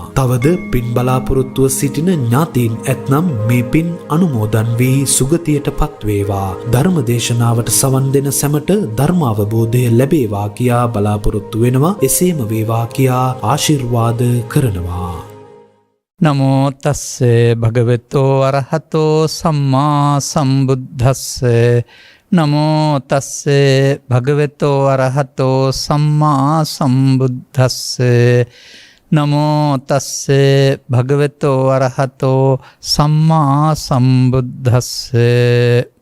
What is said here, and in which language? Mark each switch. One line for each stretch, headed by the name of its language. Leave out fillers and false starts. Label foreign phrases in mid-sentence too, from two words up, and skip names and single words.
Sinhala: තවද පින් බලාපොරොත්තුව සිටින ඥාතීන් ඇතනම් මේ පින් අනුමෝදන් වී සුගතියට පත්වේවා. ධර්මදේශනාවට සවන් දෙන සැමට ධර්මාවබෝධය ලැබේවා කියා බලාපොරොත්තු වෙනවා. එසේම වේවා කියා ආශිර්වාද කරනවා.
Pali: නමෝ තස්සේ භගවතෝ අරහතෝ සම්මා සම්බුද්දස්සේ නමෝ තස්සේ භගවතෝ අරහතෝ සම්මා සම්බුද්දස්සේ නමෝ තස්සේ භගවතෝ අරහතෝ සම්මා සම්බුද්දස්සේ